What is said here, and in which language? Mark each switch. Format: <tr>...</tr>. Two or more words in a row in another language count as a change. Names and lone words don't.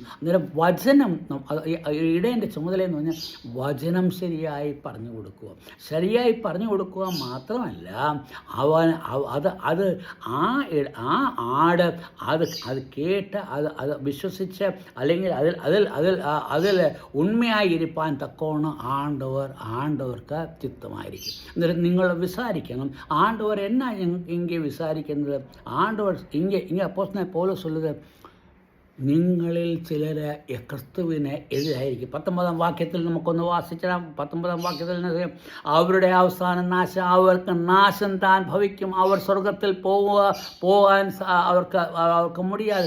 <ml>അന്നേരം വചനം ഇടയൻ്റെ ചുമതലയെന്ന് പറഞ്ഞാൽ വചനം ശരിയായി പറഞ്ഞു കൊടുക്കുക മാത്രമല്ല, ആ ആട് അത് കേട്ട് അത് വിശ്വസിച്ച് അല്ലെങ്കിൽ അതിൽ ഉണ്മയായിരിക്കാൻ തക്കോണം ആണ്ടവർക്ക് ചിത്തമായിരിക്കും. അന്നേരം നിങ്ങൾ വിസാരിക്കണം,</ml> <ta>ஆண்டவர் என்ன இங்கே விசாரிக்கின்றது, ஆண்டவர் இங்கே அப்போஸ்தலன் பவுல் சொல்லுது,</ta> <ml>നിങ്ങളിൽ ചിലർ ക്രിസ്തുവിന് എതിരായിരിക്കും. 19-ാം വാക്യത്തിൽ നമുക്കൊന്ന് വാസിച്ചാൽ, 19-ാം വാക്യത്തിൽ അവരുടെ അവസാന നാശം, അവർക്ക് നാശം താൻ ഭവിക്കും, അവർ സ്വർഗത്തിൽ പോകാൻ അവർക്ക് മുടിയാതെ.</ml>